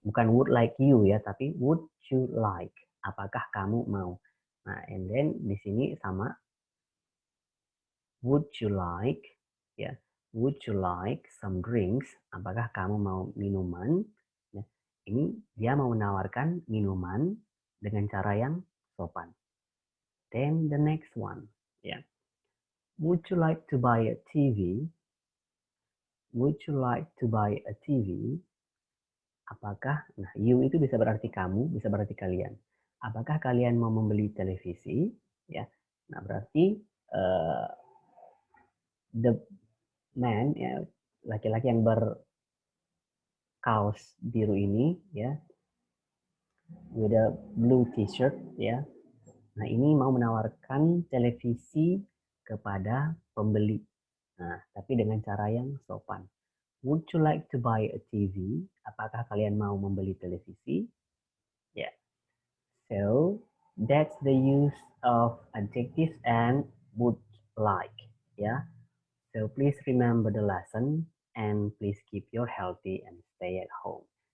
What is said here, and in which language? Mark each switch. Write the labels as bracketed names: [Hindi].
[Indonesian] Bukan would like you ya, tapi would you like. Apakah kamu mau? [English] Nah, and then [Indonesian] di sini sama [English] would you like, ya, would you like some drinks? [Indonesian] Apakah kamu mau minuman? Nah, ini dia mau menawarkan minuman dengan cara yang sopan. [English] Then the next one, ya, would you like to buy a TV? Would you like to buy a TV? [Indonesian] Apakah, nah you itu bisa berarti kamu, bisa berarti kalian. Apakah kalian mau membeli televisi? Ya, nah berarti the man, ya, laki-laki yang berkaos biru ini, ya, [English] with a blue t-shirt, [Indonesian] ya. Nah, ini mau menawarkan televisi kepada pembeli. Nah, tapi dengan cara yang sopan. [English] Would you like to buy a TV? [Indonesian] Apakah kalian mau membeli televisi? [English] Ya. Yeah. So, that's the use of adjectives and would like. Ya. Yeah. So, please remember the lesson and please keep your healthy and stay at home.